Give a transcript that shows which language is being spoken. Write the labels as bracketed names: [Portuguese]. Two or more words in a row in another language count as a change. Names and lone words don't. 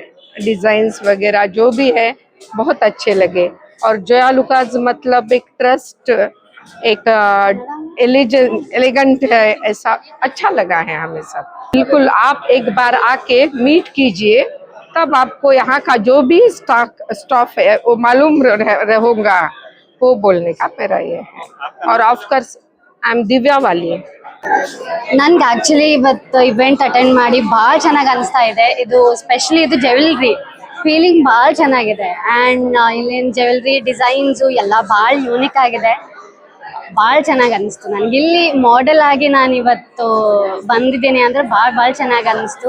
[Hindi] डिजाइन्स वगैरह जो भी है बहुत अच्छे लगे और जोया लुकास मतलब एक ट्रस्ट, एक एलिगेंट है, ऐसा अच्छा लगा है हमें सब. बिल्कुल आप एक बार आके मीट कीजिए, तब आपको यहाँ का जो भी स्टाफ है वो मालूम रहेगा. वो बोलने का मेरा ये है. और [English] of course I am [Hindi] दिव्या वाली. [Kannada] ನನ್ಗೆ ಆಕ್ಚುಲಿ ಇವತ್ತು [English] event attend [Kannada] ಮಾಡಿ ಭಾಳ ಚೆನ್ನಾಗಿ ಅನಿಸ್ತಾ ಇದೆ. ಇದು ಸ್ಪೆಷಲಿ ಇದು [English] jewellery feeling [Kannada] ಭಾಳ ಚೆನ್ನಾಗಿದೆ ಆ್ಯಂಡ್ ಇಲ್ಲಿನ [English] jewellery designs [Kannada] ಎಲ್ಲ ಭಾಳ ಯೂನಿಕ್ ಆಗಿದೆ. ಭಾಳ ಚೆನ್ನಾಗಿ ಅನಿಸ್ತು ನನಗೆ. ಇಲ್ಲಿ ಮಾಡೆಲ್ ಆಗಿ ನಾನು ಇವತ್ತು ಬಂದಿದ್ದೀನಿ ಅಂದರೆ ಭಾಳ ಚೆನ್ನಾಗಿ ಅನಿಸ್ತು.